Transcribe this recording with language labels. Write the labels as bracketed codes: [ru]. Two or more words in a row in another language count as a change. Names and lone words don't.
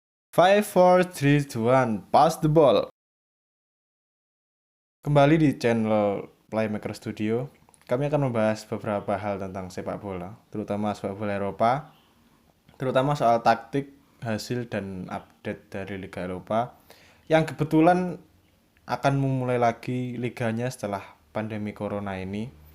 [en] Five, four, three, two, one, pass the ball. [id] Kembali di channel Playmaker Studio, kami akan membahas beberapa hal tentang sepak bola, terutama sepak bola Eropa, terutama soal taktik, hasil, dan update dari Liga Eropa, yang kebetulan akan memulai lagi liganya setelah pandemi Corona ini.